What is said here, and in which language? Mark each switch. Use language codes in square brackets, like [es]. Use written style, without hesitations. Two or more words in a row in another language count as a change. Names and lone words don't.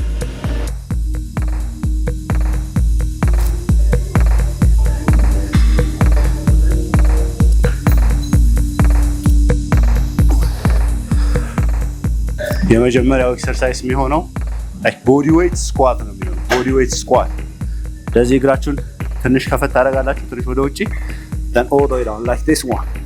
[am] የመጀመሪያው ኤክሰርሳይዝ የሚሆነው [en] like body weight squat [am] ነው የሚሆነው። [en] body weight squat [am] ለዚህ እግራችሁን ትንሽ ከፈት ታደርጋላችሁ፣ ትንሽ ወደ ውጪ [en] then all the way down like this one